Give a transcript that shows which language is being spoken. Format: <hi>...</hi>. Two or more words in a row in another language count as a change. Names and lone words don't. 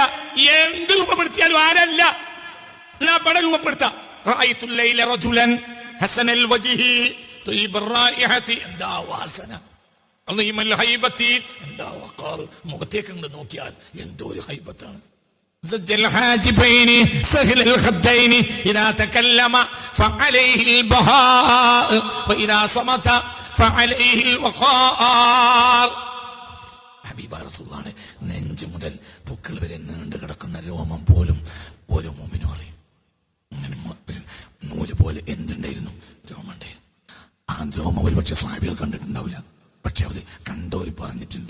<ml>എന്ത് രൂപപ്പെടുത്തിയാലും ആരല്ല. പടം രൂപപ്പെടുത്താം. എന്താ വാസന! എന്താ വഖാർ, മുഖത്തേക്ക് അങ്ങോട്ട് നോക്കിയാൽ എന്തോ ഒരു ഹൈബത്താണ്.</ml> <ar>زج الحاجبين سهل الخدين إذا تكلم فعليه البهاء وإذا صمت فعليه الوقار.</ar> <ml>ഹബീബായ റസൂലുള്ളാഹി നെഞ്ച് മുതൽ പുക്കൾ വരെ നീണ്ടു കിടക്കുന്ന രോമം പോലും ഒരു മുഅ്മിനും അറിയും. അങ്ങനെ ഒരു നൂല് പോലെ എന്തുണ്ടായിരുന്നു? രോമം ഉണ്ടായിരുന്നു. ആ രോമം ഒരു പക്ഷെ സ്വഹാബികൾ കണ്ടിട്ടുണ്ടാവില്ല, പക്ഷെ അത് കണ്ടോര് പറഞ്ഞിട്ടുണ്ട്.</ml>